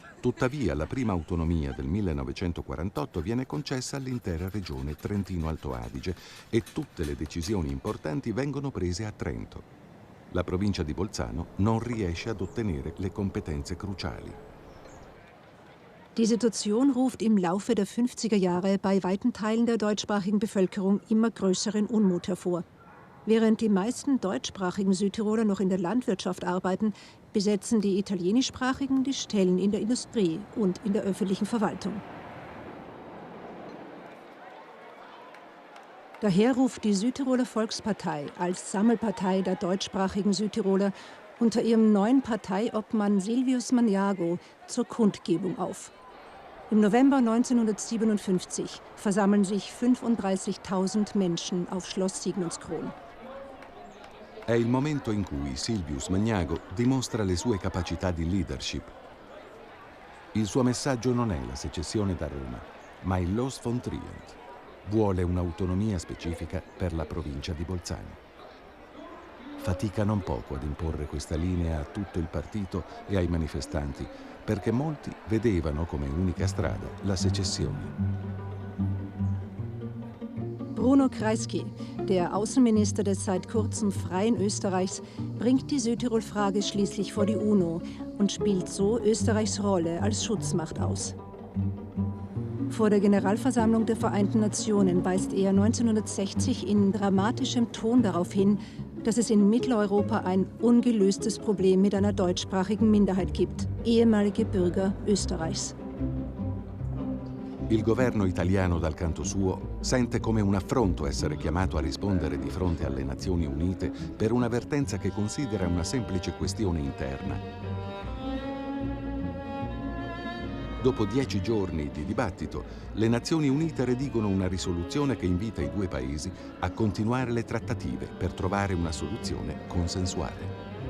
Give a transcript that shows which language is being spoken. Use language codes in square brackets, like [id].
[it] Tuttavia la prima autonomia del 1948 viene concessa all'intera regione Trentino-Alto Adige e tutte le decisioni importanti vengono prese a Trento. La provincia di Bolzano non riesce ad ottenere le competenze cruciali. [de] Die Situation ruft im Laufe der 50er Jahre bei weiten Teilen der deutschsprachigen Bevölkerung immer größeren Unmut hervor. Während die meisten deutschsprachigen Südtiroler noch in der Landwirtschaft arbeiten, besetzen die italienischsprachigen die Stellen in der Industrie und in der öffentlichen Verwaltung. Daher ruft die Südtiroler Volkspartei als Sammelpartei der deutschsprachigen Südtiroler unter ihrem neuen Parteiobmann Silvius Magnago zur Kundgebung auf. Im November 1957 versammeln sich 35.000 Menschen auf Schloss Siegmundskron. [it] È il momento in cui Silvius Magnago dimostra le sue capacità di leadership. Il suo messaggio non è la secessione da Roma, ma il [de] Los von Trient. [it] Vuole un'autonomia specifica per la provincia di Bolzano. Fatica non poco ad imporre questa linea a tutto il partito e ai manifestanti, perché molti vedevano come unica strada la secessione. [de] Bruno Kreisky, der Außenminister des seit kurzem freien Österreichs, bringt die Südtirol-Frage schließlich vor die UNO und spielt so Österreichs Rolle als Schutzmacht aus. Vor der Generalversammlung der Vereinten Nationen weist er 1960 in dramatischem Ton darauf hin, dass es in Mitteleuropa ein ungelöstes Problem mit einer deutschsprachigen Minderheit gibt, ehemalige Bürger Österreichs. [it] Il governo italiano, dal canto suo, sente come un affronto essere chiamato a rispondere di fronte alle Nazioni Unite per un'avvertenza che considera una semplice questione interna. Dopo 10 giorni di dibattito, le Nazioni Unite redigono una risoluzione che invita i due paesi a continuare le trattative per trovare una soluzione consensuale.